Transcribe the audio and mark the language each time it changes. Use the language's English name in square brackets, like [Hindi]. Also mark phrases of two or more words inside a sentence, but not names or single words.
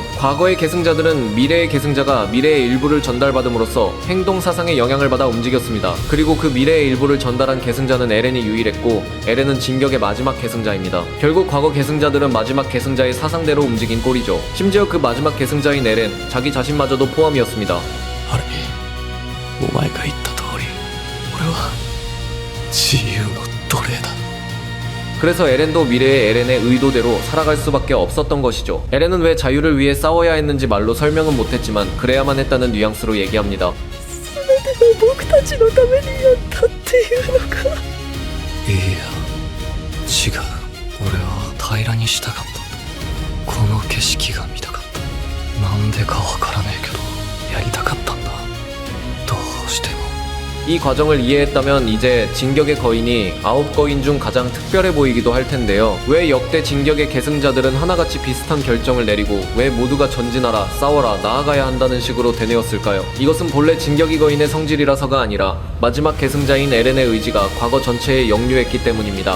[Korean] 과거의 계승자들은 미래의 계승자가 미래의 일부를 전달받음으로써 행동 사상에 영향을 받아 움직였습니다. 그리고 그 미래의 일부를 전달한 계승자는 에렌이 유일했고, 에렌은 진격의 마지막 계승자입니다. 결국 과거 계승자들은 마지막 계승자의 사상대로 움직인 꼴이죠. 심지어 그 마지막 계승자인 에렌 자기 자신마저도 포함이었습니다. [Japanese] あれ、お前が言った通り俺は自由の奴隷だ。 [Korean] 그래서 에렌도 미래의 에렌의 의도대로 살아갈 수밖에 없었던 것이죠. 에렌은 왜 자유를 위해 싸워야 했는지 말로 설명은 못했지만 그래야만 했다는 뉘앙스로 얘기합니다. [Japanese] 全てが僕たちのためにやったっていうのか。いや違う。俺は平らにしたかった。この景色が見たかった。なんでかわからねえけどやりたかったんだ。どうしても。 [Korean] 이 과정을 이해했다면 이제 진격의 거인이 아홉 거인 중 가장 특별해 보이기도 할 텐데요. 왜 역대 진격의 계승자들은 하나같이 비슷한 결정을 내리고 왜 모두가 전진하라, 싸워라, 나아가야 한다는 식으로 되뇌었을까요? 이것은 본래 진격의 거인의 성질이라서가 아니라 마지막 계승자인 에렌의 의지가 과거 전체에 역류했기 때문입니다.